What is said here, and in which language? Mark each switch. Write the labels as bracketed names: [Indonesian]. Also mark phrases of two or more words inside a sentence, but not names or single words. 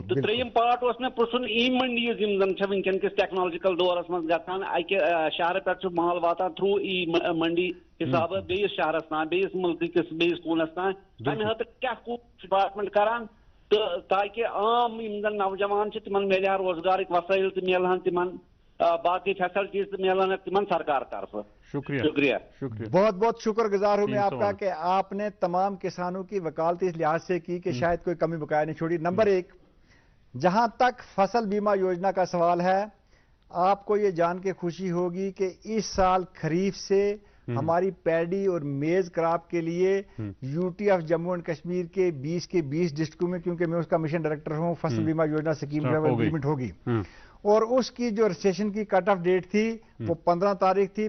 [Kashmiri] تہٕ ترٛیٚیِم پارٹ اوس مےٚ پرٛژھُن ای منڈیٖز یِم زن چھِ وٕنکیٚن کِس ٹیکنالوجیکل دورس منٛز گژھان, اکہِ شہرٕ پٮ۪ٹھ چھُ مال واتان تھروٗ ای منڈی حسابہٕ بیٚیِس شہرس تام, بیٚیِس مُلکہٕ کِس بیٚیِس کوٗنس تام, تمہِ خٲطرٕ کیٛاہ کوٗشش ڈپارٹمنٹ کران تہٕ تاکہِ عام یِم زن نوجوان چھِ تِمن میلہِ ہا روزگارٕکۍ وسٲیل تہِ میلہن تِمن, باقی فیسلٹیز تہِ میلن تِمن سرکار طرفہٕ. شکریہ. [Urdu] بہت بہت شکر گزار ہوں میں آپ کا کہ آپ نے تمام کسانوں کی وکالت اس لحاظ سے کی کہ شاید کوئی کمی بقایا نہیں چھوڑی. نمبر ایک, جہاں تک فصل بیمہ یوجنا کا سوال ہے, آپ کو یہ جان کے خوشی ہوگی کہ اس سال خریف سے ہماری پیڈی اور [English] maize crop [Urdu] کے لیے [English] UT of Jammu and Kashmir [Urdu] کے 20 ڈسٹرکٹوں میں, کیونکہ میں اس کا [English] mission director [Urdu] ہوں, فصل بیمہ یوجنا [English] scheme implement [Urdu] ہوگی, اور اس کی جو رجسٹریشن کی [English] cut off date [Urdu] تھی وہ 15 تاریخ تھی.